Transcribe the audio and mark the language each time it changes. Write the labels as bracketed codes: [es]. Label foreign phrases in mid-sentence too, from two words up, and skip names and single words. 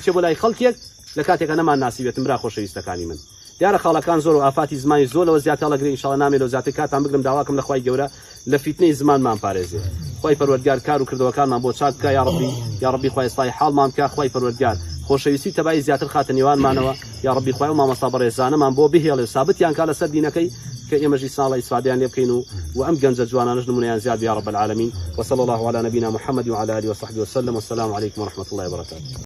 [ckb] بچێ بۆ لای خەڵکێک لە کاتێکە نەمان ناسیوێتم برا خۆشەویستەکانی من دیارە خاڵەکان زۆر و ئافاتی زمانی زۆر لەوە زیاتر لەگرێ ئینشاڵڵا نامێ لەو زیاتر کاتان بگرم داواکەم لە خوای گەورە لە فیتنەی زمانمان پارێزێ خوای پەروەردگار کار و کردەوەکانمان بۆ چاک بکە یا ڕەبی خوای ئیسڵاحی حاڵمان بکە خوای پەروەردگار خۆشەویستی تەبای زیاتر خاتە نێوانمانەوە یا ڕەبی خوای و مامۆستا بەڕێزانەمان بۆ بهێڵێ سابتیان کا لەسەر دینەکەی کە ئێمەژی ساڵی ئیسفادیان لێ بکەین و ئەم گەنجە جوانانش نمونەیان زیاد [ar] یا رب العالمین وصلى الله على نبينا محمد وعلى آله وصحبه وسلم والسلام عليكم ورحمة الله وبركاته.